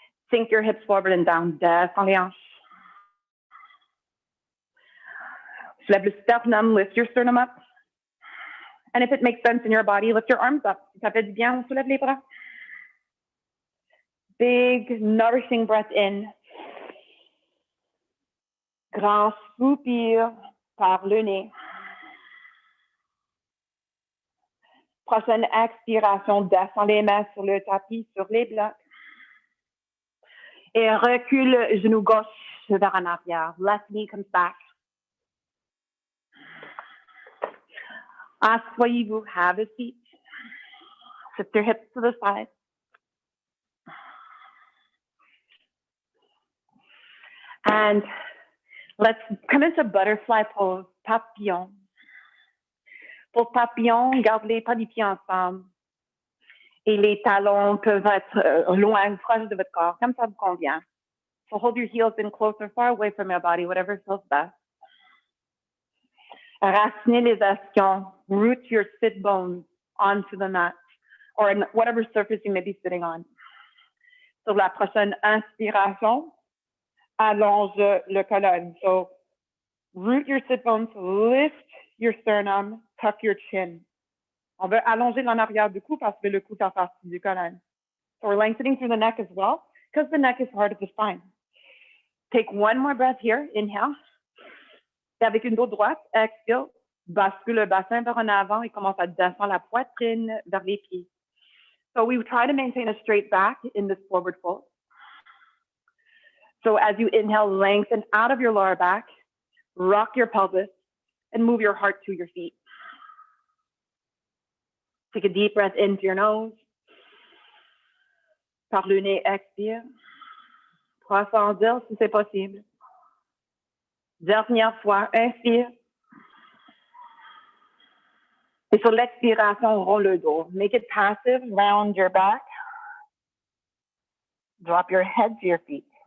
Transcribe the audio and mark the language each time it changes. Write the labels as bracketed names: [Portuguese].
[English] Sink your hips forward and down. [French] Descends les hanches. Soulève le sternum, [English] lift your sternum up. And if it makes sense in your body, lift your arms up. [French] Si ça fait du bien, on soulève les bras. [English] Big, nourishing breath in. [French] Grand soupir par le nez. Prochaine expiration, descends les mains sur le tapis, sur les blocs. Et recule genou gauche vers en arrière. [English] Left knee comes back. [French] Asseyez-vous, [English] have a seat. Shift your hips to the side. And let's come into butterfly pose, papillon. [French] Pour papillon, garde les pas des pieds ensemble. Et les talons peuvent être loin, proches de votre corps, comme ça vous convient. [English] So hold your heels in closer, far away from your body, whatever feels best. [French] Racinez les ischions. [English] Root your sit bones onto the mat or whatever surface you may be sitting on. [French] Sur la prochaine inspiration, allonge le colonne. [English] So root your sit bones, lift your sternum, tuck your chin. [French] On veut allonger en arrière du cou parce que le cou fait partie du colonne. [English] So we're lengthening through the neck as well because the neck is part of the spine. Take one more breath here. Inhale. [French] Et avec une dos droite, expire, bascule le bassin vers en avant et commence à descendre la poitrine vers les pieds. [English] So we try to maintain a straight back in this forward fold. So as you inhale, lengthen out of your lower back, rock your pelvis, and move your heart to your feet. Take a deep breath into your nose. [French] Par le nez, expire. Prossendir si c'est possible. Dernière fois, inspire. Et sur l'expiration, roll le dos. [English] Make it passive, round your back. Drop your head to your feet.